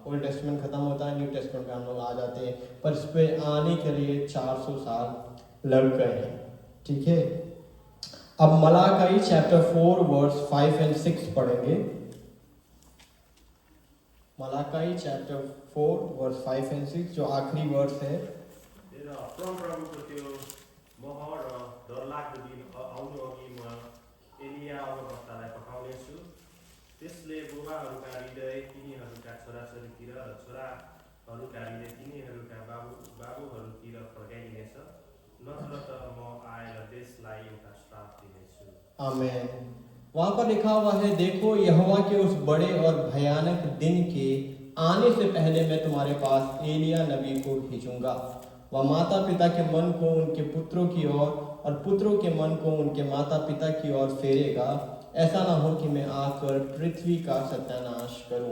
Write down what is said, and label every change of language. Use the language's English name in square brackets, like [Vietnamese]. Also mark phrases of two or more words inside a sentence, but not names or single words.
[Hindi] ओल्ड टेस्टमेंट खत्म होता है, न्यू टेस्टमेंट में हम लोग आ जाते हैं, पर इस पे आने के लिए 400 साल लग गए हैं। ठीक है, अब मलाकाई चैप्टर 4 वर्स 5 और 6 पढ़ेंगे। मलाकाई चैप्टर 4 वर्स 5 और 6 जो आखिरी वर्स है। [Nepali] परमप्रभुको त्यो महर र डरलाग्दो दिन आउनु अघि म एलिया अगमवक्तालाई पठाउनेछु। त्यसले बुबाहरूका हृदय तिनीहरूका छोराछोरीतिर र छोराहरूका हृदय तिनीहरूका बाबुहरूतिर फर्काइदिनेछ, नत्र त म आएर देशलाई एउटा श्राप दिनेछु। आमेन। [Hindi] वहां पर लिखा हुआ है, देखो यहोवा के उस बड़े और भयानक दिन के आने से पहले मैं तुम्हारे पास एलिया नबी को भेजूंगा। वह माता पिता के मन को उनके पुत्रों की ओर और पुत्रों के मन को उनके माता पिता की ओर फेरेगा, ऐसा ना हो कि मैं आकर पृथ्वी का सत्यानाश करूं।